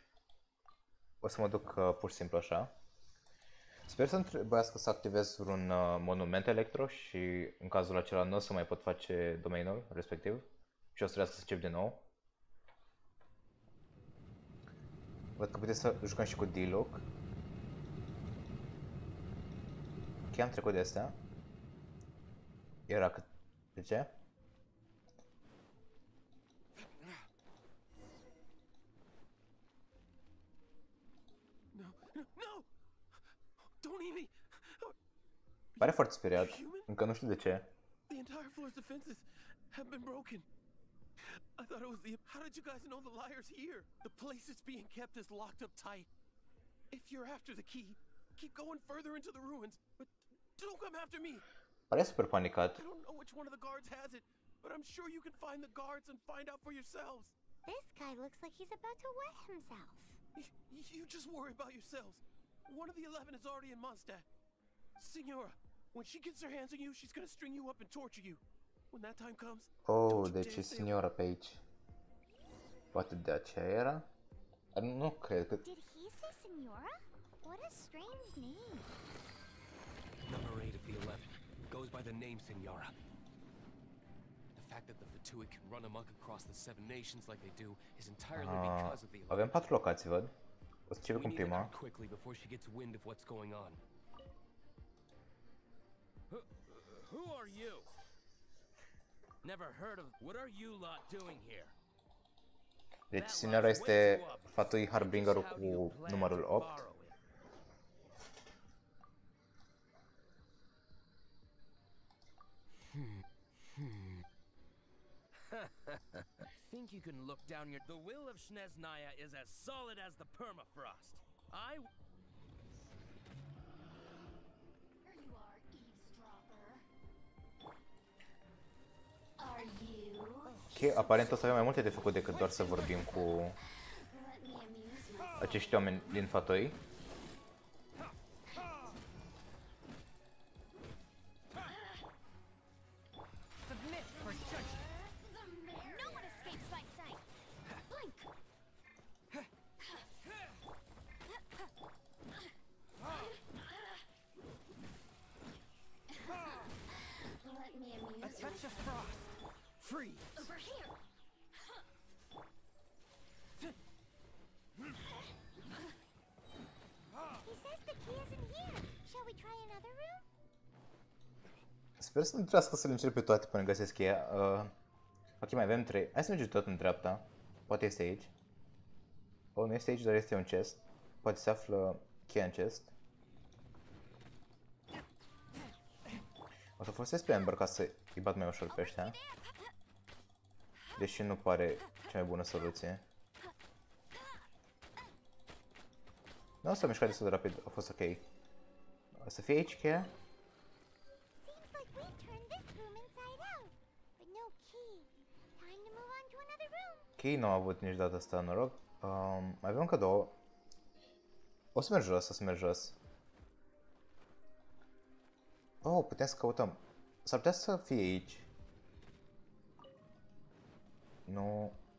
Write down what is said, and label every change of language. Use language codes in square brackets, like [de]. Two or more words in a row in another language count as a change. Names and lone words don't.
[ro] O să mă duc pur și simplu așa. Sper să nu trebuiască să activez vreun monument electro și în cazul acela nu o să mai pot face domeniul respectiv. Și o să trebuiască să încep din nou. Văd că puteți să jucăm și cu Diluc. Ok, am trecut de astea. Era cât... De ce? [en] No! Don't eat me! [ro] Pare foarte speriat. Încă nu știu de ce. [en] The entire floor's defenses have been broken. I thought it was the... How did you guys know the Lyre's here? The place it's being kept is locked up tight. If you're after the key, keep going further into the ruins, but don't come after me. [ro] Pare super panicat. [en] I don't know which one of the guards has it, but I'm sure you can find the guards and find out for yourselves. This guy looks like he's about to wet himself. You just worry about yourselves. One of the 11 is already in Mondstadt. Signora, when she gets her hands on you, she's gonna string you up and torture you. When that time comes, [ro] Oh, deci e signora pe aici. Poate de aceea era? Nu cred că... [en] Did he say Senora? What a strange name. Number 8 of the 11 goes by the name Signora. The fact that the Fatuic can run amok across the 7 nations like they do is entirely because of the 11. [ro] Avem 4 locații, văd. O să începem cu prima. [en] Quickly before she gets wind of what's going on. Who are you? Never heard of. What are you lot doing here? [ro] Deci signora este Fatui Harbingerul cu numărul 8. [en] Think you can look down your... The will of Snezhnaya is as solid as the permafrost. There you are, eavesdropper. Are you? [ro] Ok, aparent o să avem mai multe de făcut decât doar să vorbim cu [en] Let me amuse myself. [ro] acești oameni din Fatoi. [en] Submit for judgment. No one escapes my sight. Blink. Let me amuse A touch of frost. Freeze. Over here. He says the key isn't here. Shall we try another room? [ro] Sper să nu trebuiască să le încerc pe toate până găsesc cheia. Ok, mai avem 3. Hai să mergem tot în dreapta. Poate este aici. Oh, nu este aici, dar este un chest. Poate se află cheia în chest. O să folosesc pe Amber ca să îi bat mai ușor pe ăștia. Deși nu pare cea mai bună soluție. Nu, s-a mișcat destul de rapid, a fost ok. O să fie aici cheia? [en] Seems like we've turned this room inside out, but no key. Time to move on to another room. [ro] Ok, nu am avut nici data asta noroc. Mai avem încă două. O să merg jos, o să merg jos. Oh, putem să căutăm. S-ar putea să fie aici. Nu.